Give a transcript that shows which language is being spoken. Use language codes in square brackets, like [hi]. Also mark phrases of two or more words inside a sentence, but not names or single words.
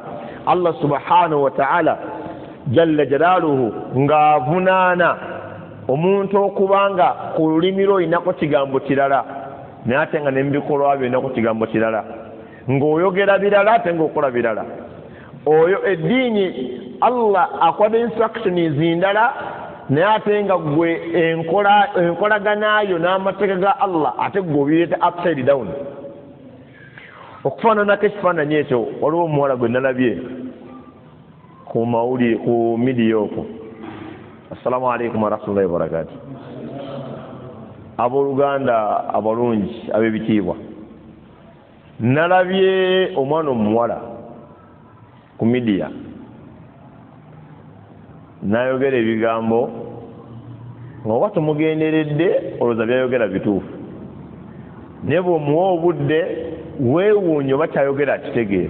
[lg] Allah [ar] سبحانه وتعالى جل جلاله [lg] ng'avunaana omuntu okubanga ku lulimi lwo olinako kigambo kirala naye ate nga n'ebikolwa byo olinako kigambo kirala, ng'oyogera birala ate ng'okola birala. Oyo eddiini Allah akwada instructions ndala naye ate nga gwe enkolaganayo n'amateeka ga Allah ate gwe obireeta [en] upside down. [lg] Okufaananako ekifaananyi ekyo waliwo omuwala gwe nalabye ku mawuli ku midiya okwo. [ar] السلام عليكم ورحمة الله وبركاته. [lg] Abooluganda abalungi ab'ebitiibwa, nalabye omwana omuwala ku midiya n'ayogera ebigambo ng'oba tumugenderedde olowooza byayogera bituufu naye bw'omuwa obudde weewuunye oba kyayogera akitegeera.